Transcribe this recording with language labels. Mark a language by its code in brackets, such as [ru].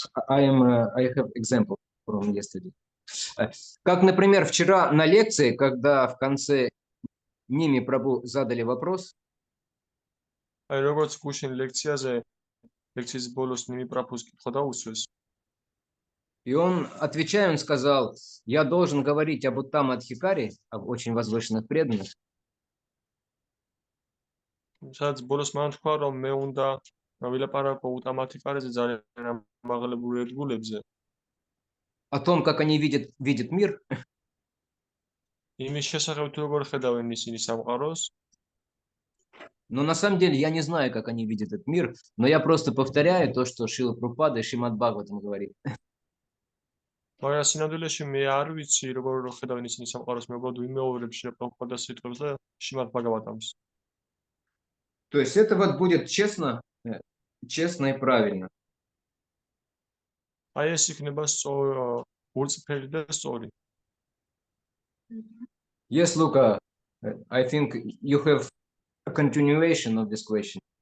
[en] I have example from yesterday. [ru] Как, например, вчера на лекции, когда в конце Ними Прабху задали вопрос. [ka] აი როგორც გუშინ лекციის ბოლოს ნიმი პრაბჰუს კითხვა დაუსვეს. [ru] И он, отвечая, он сказал, я должен говорить об Уттама Адхикаре, об очень возвышенных преданных. [ka] სადაც ბოლოს მან თქვა რომ მე უნდა ვილაპარაკო Уттама Адхикареზე ძალიან ამაღლებული ერთგულებზე. [ru] О том, как они видят мир. [ka] იმის შესახებ თუ როგორ ხედავენ ისინი სამყაროს. [ru] Но на самом деле я не знаю, как они видят этот мир, но я просто повторяю то, что Шрила Прабхупада и Шримад Бхагаватам говорит. [ka] მაგრამ სინამდვილეში მე არ ვიცი როგორ ხედავენ ისინი სამყაროს, მე უბრალოდ ვიმეორებ შრილა პრაბჰუპადას სიტყვებს და შრიმად ბჰაგავატამს. [ru] То есть это вот будет честно и правильно. [ka] აი ეს იქნება ურწმფელი და სწორი. [en] Yes, Luca, I think you have a continuation of this question.